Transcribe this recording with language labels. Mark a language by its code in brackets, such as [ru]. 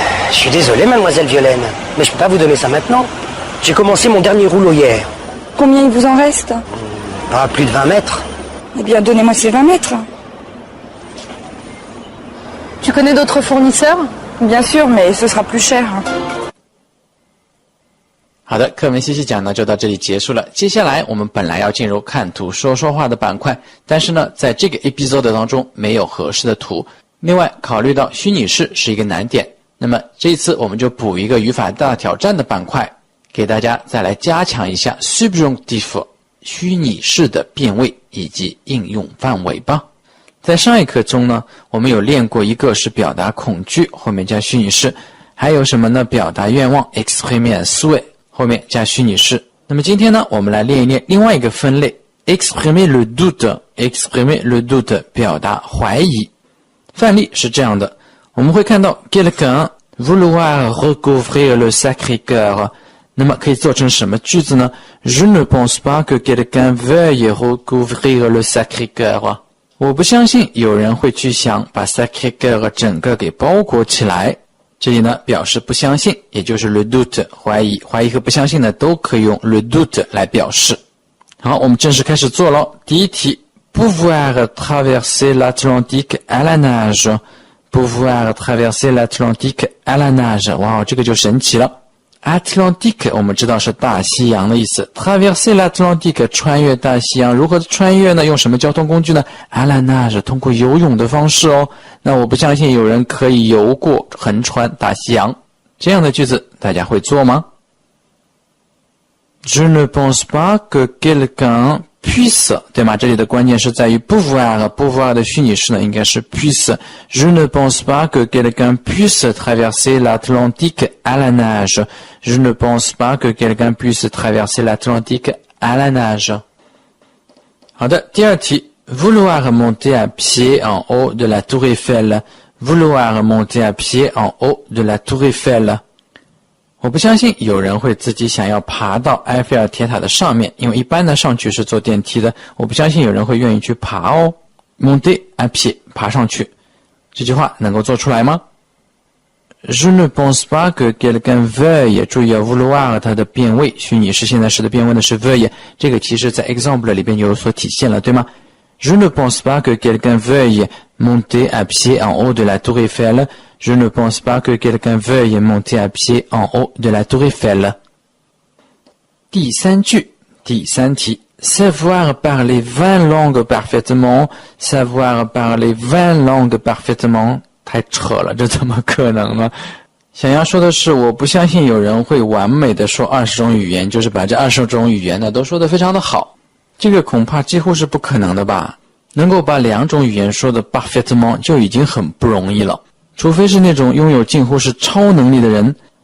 [fr] Je suis désolé, mademoiselle Violaine, mais je peux pas vous donner ça maintenant. J'ai commencé mon dernier rouleau hier. Combien il vous en reste? Pas plus de 20 mètres. Eh bien, donnez-moi ces 20 mètres. Tu connais d'autres fournisseurs? Bien sûr, mais ce sera plus cher. [zh] 好的，课文信息讲呢就到这里结束了。接下来我们本来要进入看图说说话的板块，但是呢，在这个 episode 当中没有合适的图。另外，考虑到虚拟式是一个难点，那么这一次我们就补一个语法大挑战的板块，给大家再来加强一下 subjunctif 虚拟式的变位以及应用范围吧。在上一课中呢，我们有练过一个是表达恐惧，后面加虚拟式，还有什么呢？表达愿望 [fr] exprimer un souhait， [zh] 后面加虚拟式。那么今天呢，我们来练一练另外一个分类 [fr] exprimer le doute，exprimer le doute [zh] 表达怀疑。范例是这样的，我们会看到 [fr] quelqu'un vouloir recouvrir le Sacré-Cœur， [zh] 那么可以做成什么句子呢？ [fr] Je ne pense pas que quelqu'un veuille recouvrir le Sacré-Cœur。 [zh] 我不相信有人会去想把 Sacré-Cœur 整个给包裹起来。这里呢表示不相信，也就是 le doute 怀疑，怀疑和不相信呢都可以用 le doute 来表示。好，我们正式开始做咯。第一题 [fr] pouvoir traverser l'Atlantique à la nage， pouvoir traverser l'Atlantique à la nage， [zh] 哇，这个就神奇了。 Atlantique 我们知道是大西洋的意思， [fr] traverser l'Atlantique [zh] 穿越大西洋，如何穿越呢？用什么交通工具呢？ [fr] à la nage [zh] 通过游泳的方式哦。那我不相信有人可以游过横穿大西洋。这样的句子大家会做吗？ [fr] Je ne pense pas que quelqu'un puisse， [zh] 对吗？这里的关键是在于 pouvoir 的虚拟式呢应该是 puisse。 [fr] Je ne pense pas que quelqu'un puisse traverser l'Atlantique à la nage. Je ne pense pas que quelqu'un puisse traverser l'Atlantique à la nage. [zh] 好的，第二题 [fr] vouloir monter à pied en haut de la tour Eiffel. Vouloir monter à pied en haut de la tour Eiffel。 [zh] 我不相信有人会自己想要爬到埃菲尔铁塔的上面，因为一般呢上去是坐电梯的，我不相信有人会愿意去爬哦。 [fr] monter à pied [zh] 爬上去，这句话能够做出来吗？ [fr] Je ne pense pas que quelqu'un veuille， [zh] 注意vouloir 它的变位，虚拟式现在时的变位呢是 veuille， 这个其实在 example 里边就有所体现了，对吗？ [fr] Je ne pense pas que quelqu'un veuille monter à pied en haut de la tour Eiffel。Je ne pense pas que quelqu'un veuille monter à pied en haut de la tour Eiffel。 [zh] 第三句，第三题 [fr] savoir parler 20 langues parfaitement， savoir parler 20 langues parfaitement， [zh] 太扯了，这怎么可能呢？想要说的是，我不相信有人会完美的说20种语言，就是把这20种语言呢都说得非常的好，这个恐怕几乎是不可能的吧。能够把2种语言说的 parfaitement 就已经很不容易了，除非是那种拥有近乎是超能力的人。